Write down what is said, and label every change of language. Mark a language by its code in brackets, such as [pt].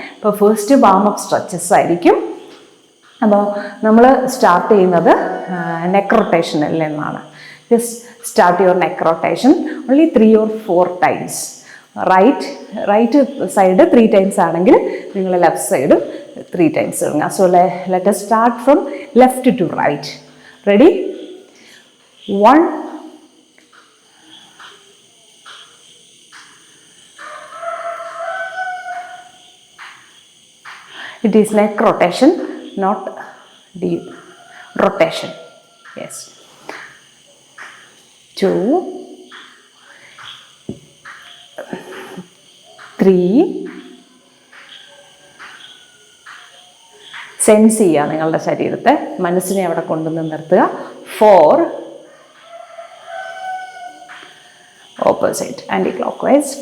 [ml] ഇപ്പോൾ first warm up stretches ആയിരിക്കും. അപ്പോൾ നമ്മൾ സ്റ്റാർട്ട് ചെയ്യുന്നത് നെക്ക് റൊട്ടേഷനിൽ നിന്നാണ്. [en] Just start your neck rotation only 3 or 4 times. [ml] Right side 3 times ആണെങ്കിൽ നിങ്ങൾ ലെഫ്റ്റ് സൈഡ് 3 ടൈംസ് ഇടുക. [en] So let us start from left to right. Ready? 1, 2, it is neck rotation, not deep rotation. Yes. [ml] 2, 3, sense ചെയ്യുക നിങ്ങളുടെ ശരീരത്തെ, മനസ്സിനെ അവിടെ കൊണ്ടുവന്ന് നിർത്തുക. [en] 4, opposite anticlockwise.